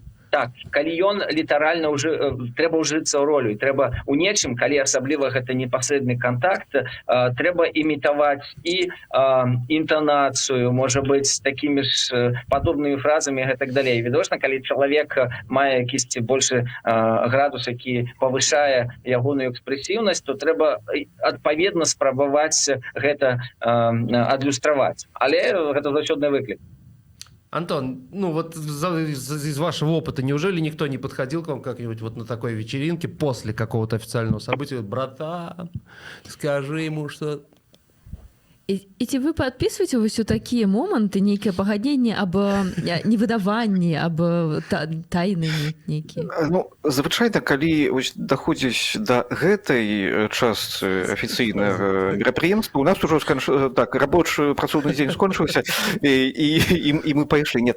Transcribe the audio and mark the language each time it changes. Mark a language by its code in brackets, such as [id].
[be] Так, калі ён літаральна трэба ўжыцца ў ролю, трэба у нечым, калі асабліва гэта непасрэдны кантакт, трэба імітаваць і інтанацыю, можа быць, такімі ж падобнымі фразамі і гэтак далей. Відавочна, калі чалавек мае якісьці большы градус, які павышае ягоную экспрэсіўнасць, то трэба адпаведна спрабаваць гэта адлюстраваць. Але гэта заўсёдны выклік. [ru] Антон, ну вот из вашего опыта, неужели никто не подходил к вам как-нибудь вот на такой вечеринке после какого-то официального события? Братан, скажи ему, что... [be] І ці вы падпісваеце вось у такія моманты нейкае пагадненне аб невыдаванні, аб тайны нейкія? Ну, звычайна, калі даходзіць да гэтай частцы афіцыйнага мерапрыемства, у нас ужо так, рабочы працоўны дзень скончыўся, і мы пайшлі.